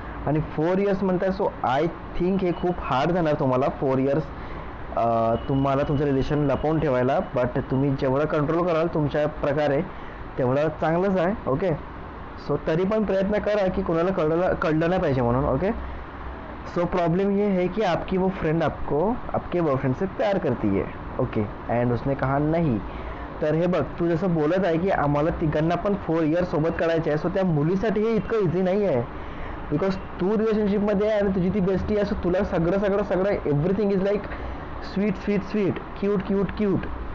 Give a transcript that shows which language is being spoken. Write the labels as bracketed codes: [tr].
[mr] आणि 4 इयर्स म्हणताय, so [en] I think [mr] हे खूप हार्ड जाणार तुम्हाला 4 इयर्स तुम्हाला तुमचं रिलेशन लपवून ठेवायला. बट तुम्ही जेवढं कंट्रोल कराल तुमच्या प्रकारे तेवढं चांगलंच आहे. ओके, सो तरी पण प्रयत्न करा की कोणाला कळलं नाही पाहिजे म्हणून. [hi] ओके, सो प्रॉब्लम ये है कि आपकी वो फ्रेंड आपको आपके बॉयफ्रेंड से प्यार करती है. ओके, अँड उसने कहा नहीं. [mr] तर हे बघ, तू जसं बोलत आहे की आम्हाला तिघांना पण 4 इयर्स सोबत काढायचे आहे, सो त्या मुलीसाठी हे इतकं इझी नाही आहे. बिकॉज तू रिलेशनशिपमध्ये आहे आणि तुझी ती बेस्टी आहे, सो तुला सगळं [en] everything is like sweet sweet sweet, cute cute [mr] cute.